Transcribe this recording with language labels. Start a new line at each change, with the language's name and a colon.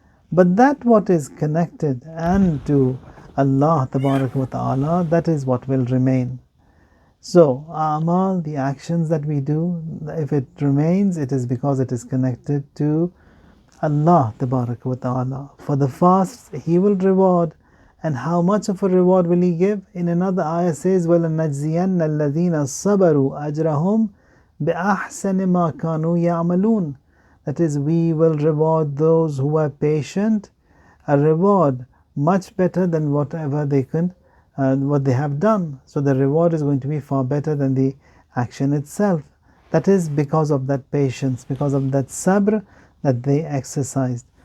English: But that what is connected and to Allah wa ta'ala, that is what will remain. So amal, the actions that we do, if it remains, it is because it is connected to Allah wa ta'ala. For the fast, He will reward. And how much of a reward will He give? In another ayah says,
Arabic: وَلَنَجْزِيَنَّ الَّذِينَ صَبَرُوا أَجْرَهُمْ بِأَحْسَنِ مَا كَانُوا يَعْمَلُونَ.
English: That is, we will reward those who are patient, a reward much better than whatever they can, what they have done. So the reward is going to be far better than the action itself. That is because of that patience, because of that sabr that they exercised.